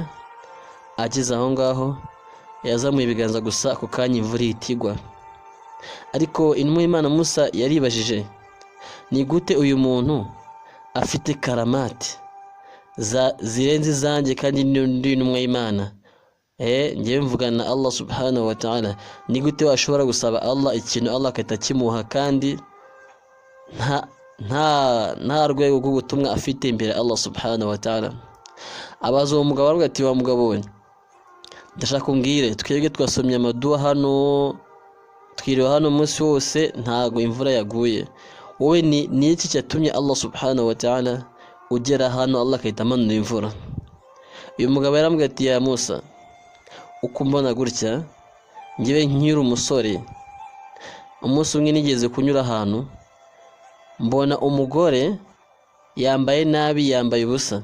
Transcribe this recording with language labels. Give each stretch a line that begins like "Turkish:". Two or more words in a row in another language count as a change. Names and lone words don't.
Kinyarwanda: Ageze aho ngaho yazamuye ibiganza gusa, ako kanya imvura ihita igwa. Ariko intumwa y'Imana Musa yaribajije, ni gute uyu muntu afite karamati zirenze izanjye kandi ndi intumwa y'Imana? Ngewe mvugana na Allah
Arabic: سبحانه وتعالى,
Kinyarwanda: ni gute washobora gusaba Allah ikintu Allah akahita kimuha kandi nta rwego rw'ubutumwa afite imbere Allah
Arabic: سبحانه وتعالى?
Kinyarwanda: Abaza uwo mugabo aravuga ati wa mugabo we, ndashaka umbwire, twebwe twasomye amaduwa hano, twiriwe hano umunsi wose ntago imvura yaguye, wowe ni iki cyatumye Allah
Arabic: سبحانه وتعالى
Kinyarwanda: ugera hano Allah akahita amanura imvura? Uyu mugabo yaramubwira ati
Arabic: يا موسى,
Kinyarwanda: uko mbona gutya, ngiwe nkiri umusore, umunsi umwe nigeze kunyura ahantu, mbona umugore yambaye nabi, yambaye ubusa.